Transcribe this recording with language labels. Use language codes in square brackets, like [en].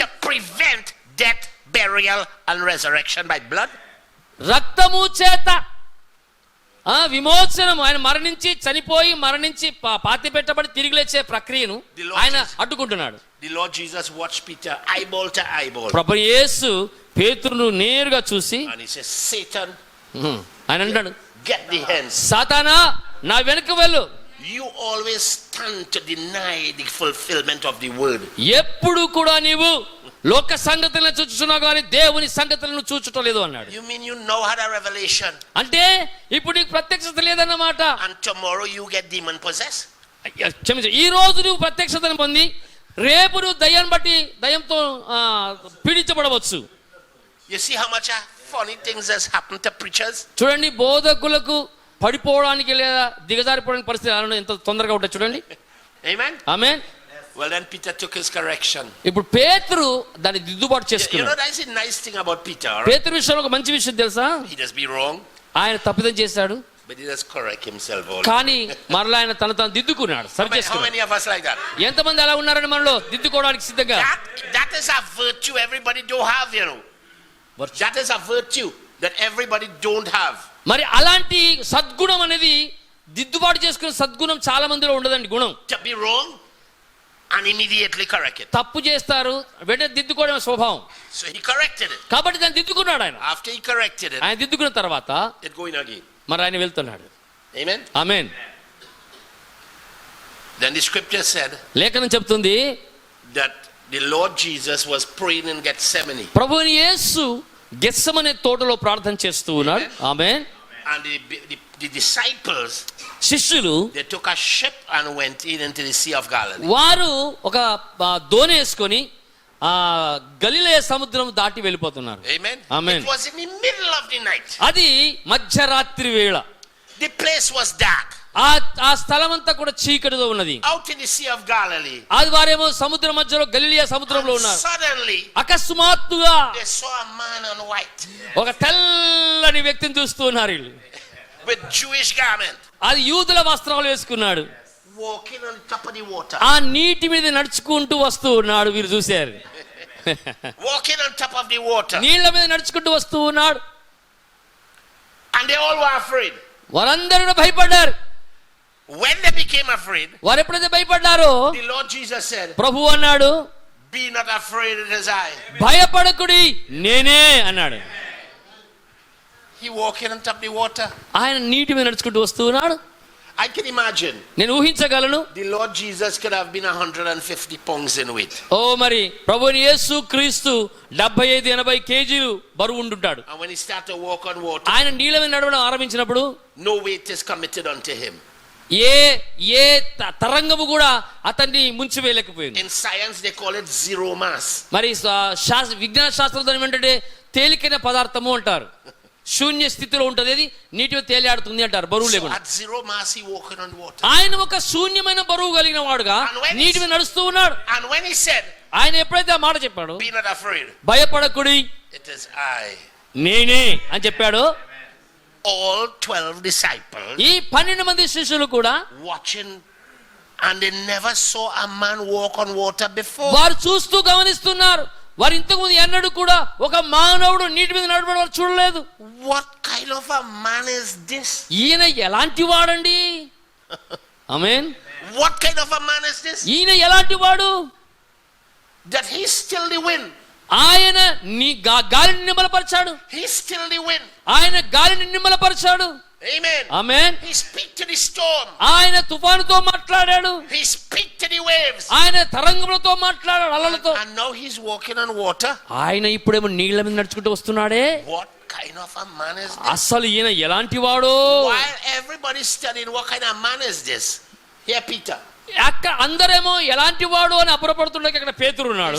[en] to prevent death, burial, and resurrection by blood. [te] రక్తము చేత విమోచనం, ఆయన మరణించి చనిపోయి మరణించి పాతి పెట్టబడి తిరిగి లేచే ప్రక్రియను ఆయన అడ్డుకుంటున్నాడు. [en] The Lord Jesus watched Peter eyeball to eyeball. [te] ప్రభు యేసు పేతురును నేరుగా చూసి [en] And he says, Satan, [te] ఆయన అంటాడు, [en] get the hands. [te] సాతానా నా వెనక వెళ్ళు. [en] You always stand to deny the fulfillment of the word. [te] ఎప్పుడు కూడా నీవు లోక సంగతులను చూచుచున్నావు కానీ దేవుని సంగతులను చూచుటలేదు అన్నాడు. [en] You mean you now had a revelation? [te] అంటే ఇప్పుడు నీకు ప్రత్యక్షత లేదన్నమాట. [en] And tomorrow you get demon possessed? [te] క్షమించు, ఈ రోజు నువ్వు ప్రత్యక్షతను పొంది రేపు నువ్వు దయ్యాన్ని బట్టి దయ్యంతో పీడించబడవచ్చు. [en] You see how much funny things has happened to preachers? [te] చూడండి, బోధకులకు పడిపోవడానికి లేదా దిగజారిపోవడానికి పరిస్థితి ఎంత తొందరగా ఉంటాయి చూడండి. [en] Amen? [te] ఆమేన్. [en] Well, then Peter took his correction. [te] ఇప్పుడు పేతురు దాన్ని దిద్దుబాటు [en] You know, [te] చేసుకున్నాడు. [en] that's a nice thing about Peter. Right? [te] పేతురు విషయంలో ఒక మంచి విషయం తెలుసా? [en] He does be wrong, [te] ఆయన తప్పిదం చేశాడు [en] but he does correct himself also. [te] కానీ మరలా ఆయన తను దిద్దుకున్నాడు, సరి [en] How [te] చేసుకున్నాడు. [en] many of us like that? [te] ఎంతమంది అలా ఉన్నారని మనలో దిద్దుకోవడానికి సిద్ధంగా? [en] That is a virtue everybody don't have, you know. That is a virtue that everybody don't have. [te] మరి అలాంటి సద్గుణం అనేది దిద్దుబాటు చేసుకునే సద్గుణం చాలా మందిలో ఉండదండి. గుణం [en] To be wrong and immediately correct it. [te] తప్పు చేస్తారు వెంటనే దిద్దుకోవడం స్వభావం. [en] So he corrected it. [te] కాబట్టి దాన్ని దిద్దుకున్నాడు ఆయన. [en] After he corrected it, [te] ఆయన దిద్దుకున్న తర్వాత [en] it going again. [te] మరి ఆయన వెళ్తున్నాడు. [en] Amen? [te] Amen. [en] Then the scripture said [te] లేఖనం చెప్తుంది [en] that the Lord Jesus was praying in Gethsemane. [te] ప్రభువుని యేసు గెత్సెమనే తోటలో ప్రార్థన చేస్తూ ఉన్నాడు. ఆమేన్. [en] And the disciples, [te] శిష్యులు [en] they took a ship and went into the Sea of Galilee. [te] వారు ఒక దోణి వేసుకొని గలిలయ సముద్రం దాటి వెళ్ళిపోతున్నారు. [en] Amen? Amen. It was in the middle of the night. [te] అది మధ్యరాత్రి వేళ. [en] The place was dark. [te] ఆ స్థలం అంతా కూడా చీకటితో ఉన్నది. [en] Out in the Sea of Galilee. [te] అది వారేమో సముద్రం మధ్యలో గలిలయ సముద్రంలో ఉన్నారు. [en] Suddenly, [te] అకస్మాత్తుగా [en] they saw a man in white [te] ఒక తెల్లని వ్యక్తిని చూస్తూ ఉన్నారు వీళ్ళు. [en] with Jewish garment [te] అది యూదుల వస్త్రాలు వేసుకున్నాడు. [en] walking on top of the water. [te] ఆ నీటి మీద నడుచుకుంటూ వస్తూ ఉన్నాడు. వీరు చూశారు. [en] Walking on top of the water. [te] నీళ్ల మీద నడుచుకుంటూ వస్తూ ఉన్నాడు. [en] And they all were afraid. [te] వారందరూ భయపడ్డారు. [en] When they became afraid, [te] వారు ఎప్పుడైతే భయపడ్డారో [en] the Lord Jesus said, [te] ప్రభు అన్నాడు, [en] be not afraid, it is I. [te] భయపడకుడి నేనే అన్నాడు. [en] He walking on top of the water. [te] ఆయన నీటి మీద నడుచుకుంటూ వస్తూ ఉన్నాడు. [en] I can imagine [te] నేను ఊహించగలను. [en] the Lord Jesus could have been 150 pounds in weight. [te] ఓ మరి ప్రభువుని యేసు క్రీస్తు 75-80 కేజీలు బరువు ఉంటుంటాడు. [en] And when he started to walk on water, [te] ఆయన నీళ్ళ మీద నడవడం ఆరంభించినప్పుడు [en] no weight is committed unto him. [te] ఏ తరంగము కూడా అతన్ని ముంచివేయలేకపోయింది. In science they call it zero mass. మరి విజ్ఞాన శాస్త్రంలో ఏమంటే తేలికైన పదార్థము అంటారు. శూన్య స్థితిలో ఉంటది, అది నీటి మీద తేలియాడుతుంది అంటారు, బరువు [en] So [te] లేకుండా. [en] at zero mass he walking on water. [te] ఆయన ఒక శూన్యమైన బరువు కలిగిన వాడుగా నీటి మీద నడుస్తూ ఉన్నాడు. [en] And when he said, [te] ఆయన ఎప్పుడైతే ఆ మాట చెప్పాడు, [en] be not afraid, [te] భయపడకుడి [en] it is I. [te] నేనే అని చెప్పాడు. [en] All 12 disciples [te] ఈ 12 మంది శిష్యులు కూడా [en] watching, and they never saw a man walk on water before. [te] వారు చూస్తూ గమనిస్తున్నారు. వారు ఇంతకు ముందు ఎన్నడూ కూడా ఒక మానవుడు నీటి మీద నడవడం వారు చూడలేదు. [en] What kind of a man is this? [te] ఈయన ఎలాంటి వాడండి? ఆమేన్. [en] What kind of a man is this? [te] ఈయన ఎలాంటి వాడు? [en] That he still the wind. [te] ఆయన గాలిని నిమ్మలపరిచాడు. [en] He still the wind. [te] ఆయన గాలిని నిమ్మలపరిచాడు. [en] Amen. [te] Amen. [en] He speak to the storm. [te] ఆయన తుఫానుతో మాట్లాడాడు. [en] He speak to the waves. [te] ఆయన తరంగములతో మాట్లాడాడు, అలలతో. [en] And now he's walking on water. [te] ఆయన ఇప్పుడేమో నీళ్ల మీద నడుచుకుంటూ వస్తున్నాడే. [en] What kind of a man is this? [te] అసలు ఈయన ఎలాంటి వాడు? [en] While everybody's studying what kind of man is this, here Peter. [te] అక్కడ అందరేమో ఎలాంటి వాడు అని అప్పురపడుతుండగా అక్కడ పేతురు ఉన్నాడు.